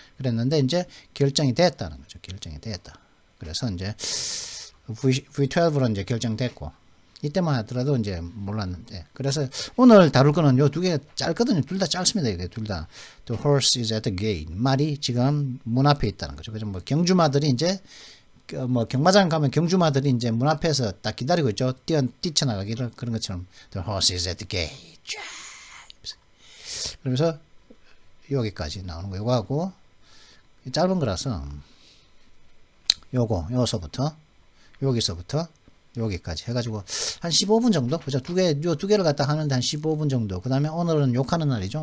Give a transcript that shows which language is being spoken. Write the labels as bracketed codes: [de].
[ko] 그랬는데 이제 결정이 됐다는 거죠. 결정이 됐다. 그래서 이제 V12로 이제 결정됐고 이때만 하더라도 이제 몰랐는데 그래서 오늘 다룰 거는 요 두 개 짧거든요. 둘 다 짧습니다. 이게 둘 다. [en] The horse is at the gate. [ko] 말이 지금 문 앞에 있다는 거죠. 그래서 뭐 경주마들이 이제 뭐 경마장 가면 경주마들이 이제 문 앞에서 딱 기다리고 있죠. 뛰쳐나가기를 그런 것처럼 [en] The horse is at the gate. [ko] 그러면서 여기까지 나오는 거 요거 하고 짧은 거라서 여기서부터 여기까지 해가지고 한 15분 정도 그죠? 두 개를 갖다 하는데 한 15분 정도. 그 다음에 오늘은 욕하는 날이죠.